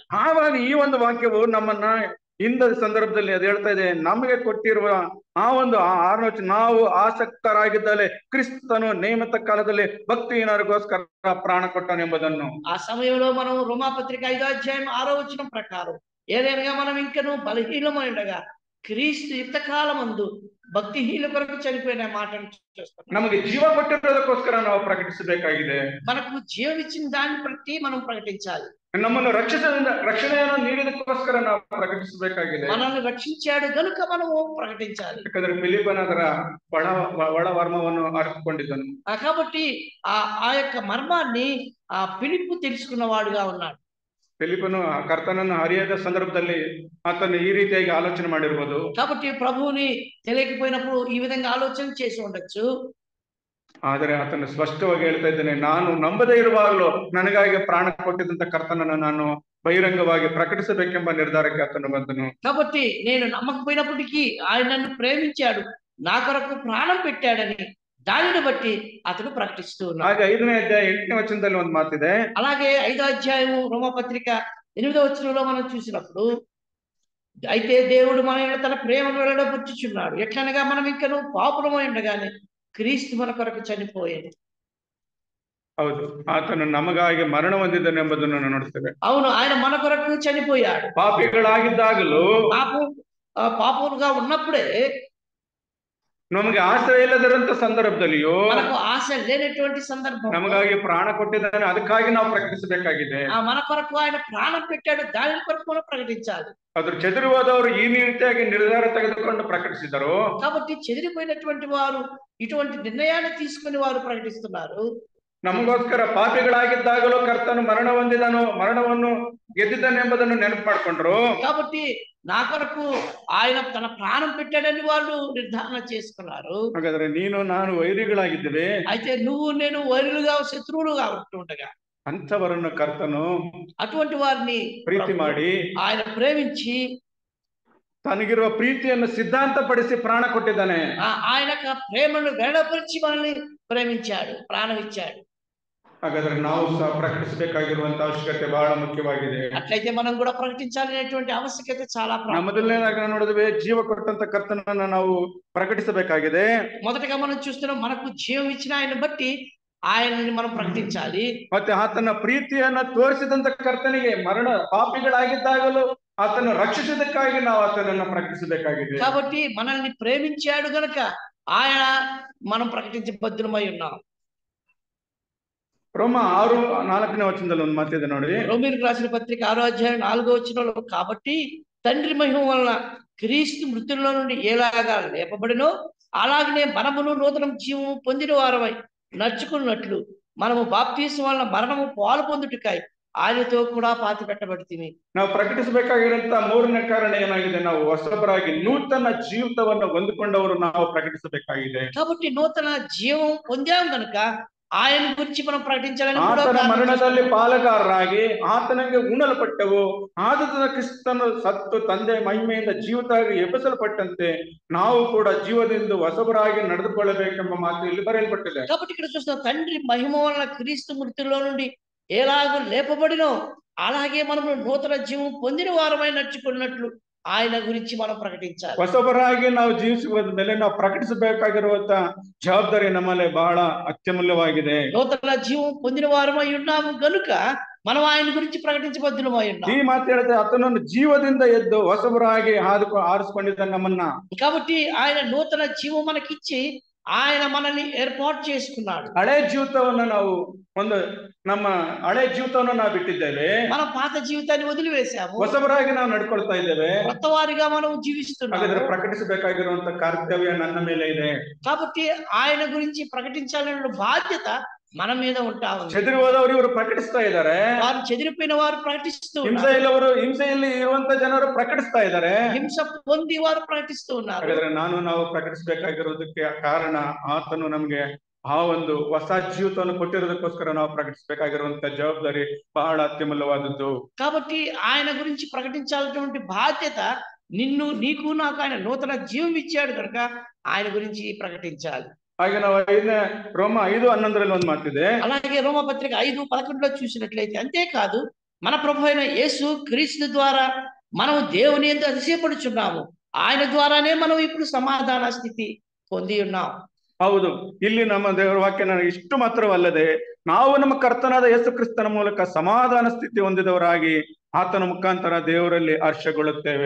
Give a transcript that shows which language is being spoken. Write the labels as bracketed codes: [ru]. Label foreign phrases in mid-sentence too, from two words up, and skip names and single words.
[kn] ಆವಾಗ ಈ ಒಂದು ವಾಕ್ಯವು ನಮ್ಮನ್ನ ಹಿಂದ ಸಂದರ್ಭದಲ್ಲಿ ಅದು ಹೇಳ್ತಾ ಇದೆ, ನಮಗೆ ಕೊಟ್ಟಿರುವ ಆ ಒಂದು ಆಲೋಚನೆ, ನಾವು ಆಸಕ್ತರಾಗಿದ್ದಲ್ಲಿ ಕ್ರಿಸ್ತನು ನೇಮಿತ ಕಾಲದಲ್ಲಿ ಭಕ್ತಿಹೀನರಿಗೋಸ್ಕರ ಪ್ರಾಣ ಕೊಟ್ಟನು ಎಂಬುದನ್ನು. [te] ఆ సమయంలో మనం రోమాపత్రిక 5వ అధ్యాయం 6వ వచనం ప్రకారం ఏదైనా మనం ఇంకను బలహీనమై ఉండగా క్రీస్తు యుక్తకాలమందు భక్తిహీన కొరకు చనిపోయిన మాటను చూస్తాం. [kn] ನಮಗೆ ಜೀವ ಕೊಟ್ಟಿರೋದಕ್ಕೋಸ್ಕರ ನಾವು ಪ್ರಕಟಿಸಬೇಕಾಗಿದೆ. [te] మనకు జీవం ఇచ్చిన దాన్ని బట్టి మనం ప్రకటించాలి. [kn] ನಮ್ಮನ್ನು ರಕ್ಷಣೆಯನ್ನು ನೀಡಿದಕ್ಕೋಸ್ಕರ ನಾವು ಪ್ರಕಟಿಸಬೇಕಾಗಿದೆ. [te] మనల్ని రక్షించాడు గనుక మనము ప్రకటించాలి. [kn] ಯಾಕಂದ್ರೆ ಫಿಲಿಪ್ಪನ ಅದರ ಒಳ ವರ್ಮವನ್ನು ಅರ್ಥಕೊಂಡಿದ್ದನು. [te] కాబట్టి ఆ యొక్క మర్మాన్ని ఆ ఫిలిప్పు తెలుసుకున్నవాడుగా ఉన్నాడు. [kn] ಫಿಲಿಪ್ಪನು ಕರ್ತನನ್ನು ಅರಿಯದ ಸಂದರ್ಭದಲ್ಲಿ ಆತನು ಈ ರೀತಿಯಾಗಿ ಆಲೋಚನೆ ಮಾಡಿರ್ಬೋದು. [te] కాబట్టి ప్రభువుని తెలియకపోయినప్పుడు ఈ విధంగా ఆలోచన చేసి ఉండొచ్చు. [kn] ಆದರೆ ಆತನು ಸ್ಪಷ್ಟವಾಗಿ ಹೇಳ್ತಾ ಇದ್ದೇನೆ, ನಾನು ನಂಬದೇ ಇರುವಾಗಲೂ ನನಗಾಗಿ ಪ್ರಾಣ ಕೊಟ್ಟಿದ್ದಂತ ಕರ್ತನನ್ನು ನಾನು ಬಹಿರಂಗವಾಗಿ ಪ್ರಕಟಿಸಬೇಕೆಂಬ ನಿರ್ಧಾರಕ್ಕೆ ಆತನು ಬಂದನು. [te] కాబట్టి నేను నమ్మకపోయినప్పటికీ ఆయన నన్ను ప్రేమించాడు, నా కొరకు ప్రాణం పెట్టాడని దానిని బట్టి అతను ప్రకటిస్తూ ఉన్నాడు. [kn] ಹಾಗೆ 5ನೇ ಅಧ್ಯಾಯ 8ನೇ ವಚನದಲ್ಲಿ ಒಂದು ಮಾತಿದೆ. [te] అలాగే 5వ అధ్యాయము రోమపత్రిక 8వ వచనంలో మనం చూసినప్పుడు, అయితే దేవుడు మన మీద తన ప్రేమను వెల్లడబుచ్చుచున్నాడు, ఎట్లనగా మనం ఇంకను పాపులమై ఉండగానే క్రీస్తు మన కొరకు చనిపోయాడు. [kn] ಹೌದು, ಆತನು ನಮಗಾಗಿ ಮರಣ ಹೊಂದಿದ್ದನು ಎಂಬುದನ್ನು ನಾವು ನೋಡ್ತೇವೆ. [te] అవును, ఆయన మన కొరకు చనిపోయాడు. [kn] ಪಾಪಿಗಳಾಗಿದ್ದಾಗಲೂ, [te] పాపులుగా ఉన్నప్పుడే, [kn] ನಮಗೆ ಆಸೆ ಇಲ್ಲದಿರುವಂತ ಸಂದರ್ಭದಲ್ಲಿಯೂ, [te] మనకు ఆశ లేనటువంటి సందర్భం [kn] ನಮಗಾಗಿ ಪ್ರಾಣ ಕೊಟ್ಟಿದ್ದಾನೆ, ಅದಕ್ಕಾಗಿ ನಾವು ಪ್ರಕಟಿಸಬೇಕಾಗಿದೆ. [te] మన కొరకు ఆయన ప్రాణం పెట్టాడు, దాని కొరకు మనం ప్రకటించాలి. [kn] ಅದ್ರ ಚೆದರಿ ಹೋದವರು ಈ ರೀತಿಯಾಗಿ ನಿರ್ಧಾರ ತೆಗೆದುಕೊಂಡು ಪ್ರಕಟಿಸಿದರು. [te] కాబట్టి చెదిరిపోయినటువంటి వారు ఇటువంటి నిర్ణయాన్ని తీసుకుని వారు ప్రకటిస్తున్నారు. [kn] ನಮಗೋಸ್ಕರ ಪಾಪಿಗಳಾಗಿದ್ದಾಗಲೂ ಕರ್ತನು ಮರಣ ಹೊಂದಿದನು, ಮರಣವನ್ನು ಗೆದ್ದಿದ್ದಾನೆ ಎಂಬುದನ್ನು ನೆನಪು ಮಾಡಿಕೊಂಡ್ರು. [te] కాబట్టి నా కొరకు ఆయన తన ప్రాణం పెట్టాడని వాళ్ళు నిర్ధారణ చేసుకున్నారు. [kn] ಹಾಗಾದ್ರೆ ನೀನು ನಾನು ವೈರಿಗಳಾಗಿದ್ದೇವೆ. [te] అయితే నువ్వు నేను వైరులుగా, శత్రువులుగా ఉంటుండగా [kn] ಅಂಥವರನ್ನು ಕರ್ತನು [te] అటువంటి వారిని [kn] ಪ್ರೀತಿ ಮಾಡಿ, [te] ఆయన ప్రేమించి [kn] ತನಗಿರುವ ಪ್ರೀತಿಯನ್ನು ಸಿದ್ಧಾಂತಪಡಿಸಿ ಪ್ರಾಣ ಕೊಟ್ಟಿದ್ದಾನೆ. [te] ఆయన ప్రేమను వెడపరిచి మనల్ని ప్రేమించాడు, ప్రాణం ఇచ్చాడు. [kn] ಹಾಗಾದ್ರೆ ನಾವು ಸಹ ಪ್ರಕಟಿಸಬೇಕಾಗಿರುವಂತ ಅವಶ್ಯಕತೆ ಬಹಳ ಮುಖ್ಯವಾಗಿದೆ. [te] అట్లయితే మనం కూడా ప్రకటించాలనేటువంటి ఆవశ్యకత చాలా. [kn] ಮೊದಲನೇದಾಗಿ ನೋಡಿದ್ವಿ, ಜೀವ ಕೊಟ್ಟಂತ ಕರ್ತನನ್ನ ನಾವು ಪ್ರಕಟಿಸಬೇಕಾಗಿದೆ. [te] మొదటగా మనం చూస్తున్నాం, మనకు జీవం ఇచ్చిన ఆయన బట్టి ఆయనని మనం ప్రకటించాలి. [kn] ಮತ್ತೆ ಆತನ ಪ್ರೀತಿಯನ್ನ ತೋರಿಸಿದಂತ ಕರ್ತನಿಗೆ ಪಾಪಿಗಳಾಗಿದ್ದಾಗಲೂ ಆತನ ರಕ್ಷಿಸಿದಕ್ಕಾಗಿ ನಾವು ಆತನನ್ನ ಪ್ರಕಟಿಸಬೇಕಾಗಿದೆ. [te] కాబట్టి మనల్ని ప్రేమించాడు గనక ఆయన మనం ప్రకటించే బద్దులమై ఉన్నాం. [kn] ರೋಮ 6:4ನೇ వచనದಲ್ಲಿ ಒಂದು ಮಾತಿದೆ ನೋಡಿ. [te] రోమీయులకు రాసిన పత్రిక 6వ అధ్యాయం 4వ వచనంలో, కాబట్టి తండ్రి మహిమ వలన క్రీస్తు మృతుల్లో నుండి ఎలాగా లేపబడినో అలాగనే మనమును నూతన జీవము పొందిన వారమై నడుచుకున్నట్లు మనము బాప్తీసం వలన మరణము పాలు పొందుటకై ఆయనతో కూడా పాతి పెట్టబడితిమి. [kn] ನಾವು ಪ್ರಕಟಿಸಬೇಕಾಗಿರುವಂತ 3ನೇ ಕಾರಣ ಏನಾಗಿದೆ, ನಾವು ಹೊಸಬರಾಗಿ ನೂತನ ಜೀವಿತವನ್ನು ಹೊಂದಿಕೊಂಡವರು ನಾವು ಪ್ರಕಟಿಸಬೇಕಾಗಿದೆ. [te] కాబట్టి నూతన జీవం పొందాం గనుక ఆయన గురించి మనం ప్రకటించాలని, [kn] ಆತನ ಮರಣದಲ್ಲಿ ಪಾಲುಗಾರರಾಗಿ ಆತನಿಗೆ ಉಣಲ್ಪಟ್ಟವು, ಆತನ ಕ್ರಿಸ್ತನು ಸತ್ತು ತಂದೆ ಮಹಿಮೆಯಿಂದ ಜೀವಿತವಾಗಿ ಎಬ್ಬಿಸಲ್ಪಟ್ಟಂತೆ ನಾವು ಕೂಡ ಜೀವದಿಂದ ಹೊಸಬರಾಗಿ ನಡೆದುಕೊಳ್ಳಬೇಕೆಂಬ ಮಾತು ಇಲ್ಲಿ ಬರೆಯಲ್ಪಟ್ಟಿದೆ. [te] కాబట్టి ఇక్కడ చూస్తాం, తండ్రి మహిమ వలన క్రీస్తు మృతుల్లో నుండి ఎలాగో లేపబడినో అలాగే మనము నూతన జీవం పొందిన వారమై నడుచుకున్నట్లు ఆయన గురించి మనం ప్రకటించాలి. [kn] ಹೊಸಬರಾಗಿ ನಾವು ಜೀವಿಸುವ ಮೇಲೆ ನಾವು ಪ್ರಕಟಿಸಬೇಕಾಗಿರುವಂತ ಜವಾಬ್ದಾರಿ ನಮ್ಮಲ್ಲಿ ಬಹಳ ಅತ್ಯಮೂಲ್ಯವಾಗಿದೆ. [te] నూతన జీవం పొందిన వారమై ఉన్నాము గనుక మనం ఆయన గురించి ప్రకటించబద్దులమై ఉన్నాం. [kn] ಈ ಮಾತು ಹೇಳಿದ್ರೆ ಆತನನ್ನು ಜೀವದಿಂದ ಎದ್ದು ಹೊಸಬರಾಗಿ ಆರಿಸಿಕೊಂಡಿದ್ದ ನಮ್ಮನ್ನ. [te] కాబట్టి ఆయన నూతన జీవం మనకిచ్చి ఆయన మనల్ని ఏర్పాటు చేసుకున్నాడు. [kn] ಹಳೆ ಜೀವಿತವನ್ನ ನಾವು ನಮ್ಮ ಹಳೆ ಜೀವಿತವನ್ನು ನಾವು ಬಿಟ್ಟಿದ್ದೇವೆ. [te] మన పాత జీవితాన్ని వదిలివేశాము. [kn] ಹೊಸಬರಾಗಿ ನಾವು ನಡ್ಕೊಳ್ತಾ ಇದ್ದೇವೆ. [te] కొత్త వారిగా మనం జీవిస్తున్నాము. [kn] ಹಾಗಾದ್ರೆ ಪ್ರಕಟಿಸಬೇಕಾಗಿರುವಂತ ಕರ್ತವ್ಯ ನನ್ನ ಮೇಲೆ ಇದೆ. [te] కాబట్టి ఆయన గురించి ప్రకటించాలన్న బాధ్యత మన మీద ఉంటా ఉంది. [kn] చెదిరి ಹೋದವರು ಇವರು ಪ್ರಕಟಿಸ್ತಾ ಇದ್ದಾರೆ. [te] వారు చెదిరిపోయిన వారు ప్రకటిస్తూ [kn] ಹಿಂಸೆಯಲ್ಲಿ ಇರುವಂತ ಜನರು ಪ್ರಕಟಿಸ್ತಾ ಇದ್ದಾರೆ. [te] హింస పొంది వారు ప్రకటిస్తూ ఉన్నారు. [kn] ಹಾಗಾದ್ರೆ ನಾವು ಪ್ರಕಟಿಸಬೇಕಾಗಿರೋದಕ್ಕೆ ಕಾರಣ ಆತನು ನಮ್ಗೆ ಆ ಒಂದು ಹೊಸ ಜೀವಿತವನ್ನು ಕೊಟ್ಟಿರೋದಕ್ಕೋಸ್ಕರ ನಾವು ಪ್ರಕಟಿಸಬೇಕಾಗಿರುವಂತ ಜವಾಬ್ದಾರಿ ಬಹಳ ಅತ್ಯಮೂಲ್ಯವಾದದ್ದು. [te] కాబట్టి ఆయన గురించి ప్రకటించాల్సినటువంటి బాధ్యత నీకు నాకు ఆయన నూతన జీవం ఇచ్చాడు కనుక ఆయన గురించి ప్రకటించాలి. [kn] ಹಾಗೆ ನಾವು ರೋಮ 5:11 ಒಂದು ಮಾತಿದೆ. [te] అలాగే రోమపత్రిక 5:11 చూసినట్లయితే, అంతేకాదు మన ప్రభు అయిన యేసు క్రీస్తు ద్వారా మనం దేవుని యందు అతిశయపడుచున్నాము. ఆయన ద్వారానే మనం ఇప్పుడు సమాధాన స్థితి పొంది ఉన్నాం. [kn] ಹೌದು, ಇಲ್ಲಿ ನಮ್ಮ ದೇವರ ವಾಕ್ಯ ಇಷ್ಟು ಮಾತ್ರವಲ್ಲದೆ ನಾವು ನಮ್ಮ ಕರ್ತನಾದ ಯೇಸು ಕ್ರಿಸ್ತನ ಮೂಲಕ ಸಮಾಧಾನ ಸ್ಥಿತಿ ಹೊಂದಿದವರಾಗಿ ಆತನ ಮುಖಾಂತರ ದೇವರಲ್ಲಿ ಹರ್ಷಗೊಳ್ಳುತ್ತೇವೆ.